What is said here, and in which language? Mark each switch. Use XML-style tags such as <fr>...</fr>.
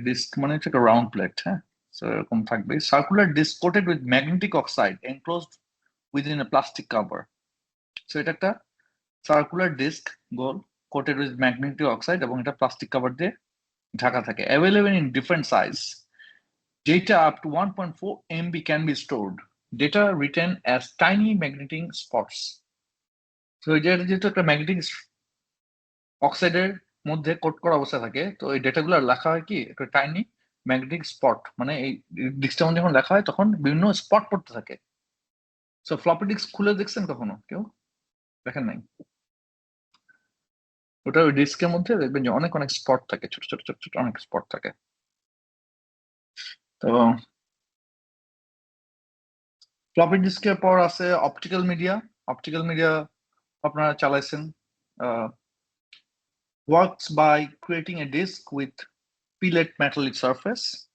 <bn>Disk মানে হচ্ছে একটা রাউন্ড প্লেট। হ্যাঁ, সো এরকম থাকবে।</bn> <en>Circular disc coated with magnetic oxide enclosed within a plastic cover.</en> <bn>So এটা একটা circular disk, goal,</bn> <en>coated with magnetic oxide,</en> <bn>এবং এটা প্লাস্টিক কভার দিয়ে ঢাকা থাকে।</bn> <en>Available in different size. Data up to 1.4 MB can be stored. Data written as tiny magnetic spots.</en> <bn>So এটা যেহেতু একটা magnetic অক্সাইডের মধ্যে কোট করা অবস্থা থাকে, তো এই ডেটাগুলো লেখা হয় কি একটা টাইনি ম্যাগনেটিক স্পট, মানে এই ডিস্কটার মধ্যে যখন লেখা হয় তখন বিভিন্ন স্পট পড়তে থাকে। সো ফ্লপি ডিস্ক খুলে দেখছেন কখনো কেউ? দেখেন নাই? ওটা ওই ডিস্কের মধ্যে দেখবেন যে অনেক অনেক স্পট থাকে, ছোট ছোট ছোট ছোট অনেক স্পট থাকে। তো ফ্লপি ডিস্কের পর আছে অপটিক্যাল মিডিয়া। অপটিক্যাল মিডিয়া আপনারা চালাইছেন।</bn> <en>Works by creating a disk with fillet metallic surface.</en>